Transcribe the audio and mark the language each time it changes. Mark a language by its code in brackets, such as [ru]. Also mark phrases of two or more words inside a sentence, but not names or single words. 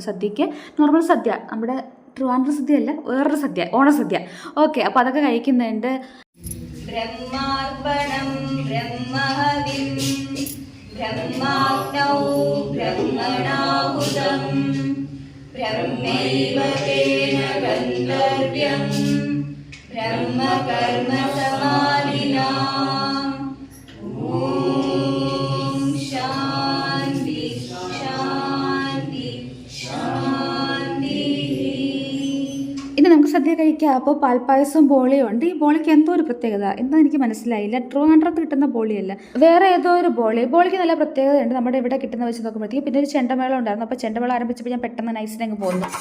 [ml] സദ്യയ്ക്ക് നോർമൽ സദ്യ, നമ്മുടെ ട്രിവാൻഡ്രം സദ്യയല്ല, വേറൊരു സദ്യ, ഓണസദ്യ. ഓക്കെ, അപ്പോൾ അതൊക്കെ കഴിക്കുന്നുണ്ട്. [sa] ബ്രഹ്മാർപ്പണം ബ്രഹ്മഹവിം ബ്രഹ്മാഗ്നൗ ബ്രഹ്മണാഹുതം ബ്രഹ്മൈവ തേന ഗന്ധർവ്യം ब्रह्म कर्म समालिना ओम शांति शांति [ml] സദ്യ കഴിക്കുക. അപ്പോൾ പാൽപ്പായസം ബോളിയും ഉണ്ട്. ഈ ബോളിക്ക് എന്തോ ഒരു പ്രത്യേകത, എന്താ എനിക്ക് മനസ്സിലായില്ല. ട്രിവാൻഡ്രത്ത് കിട്ടുന്ന ബോളിയല്ല, വേറെ ഏതോ ഒരു ബോളിക്ക് നല്ല പ്രത്യേകതയുണ്ട് നമ്മുടെ ഇവിടെ കിട്ടുന്ന വെച്ച് നോക്കുമ്പോഴത്തേക്ക്. പിന്നെ ഒരു ചെണ്ടമേളം ഉണ്ടായിരുന്നു. അപ്പോൾ ചെണ്ടമേളം ആരംഭിച്ചപ്പോൾ ഞാൻ പെട്ടെന്ന് നൈസിനങ്ങ് പോകുന്നു.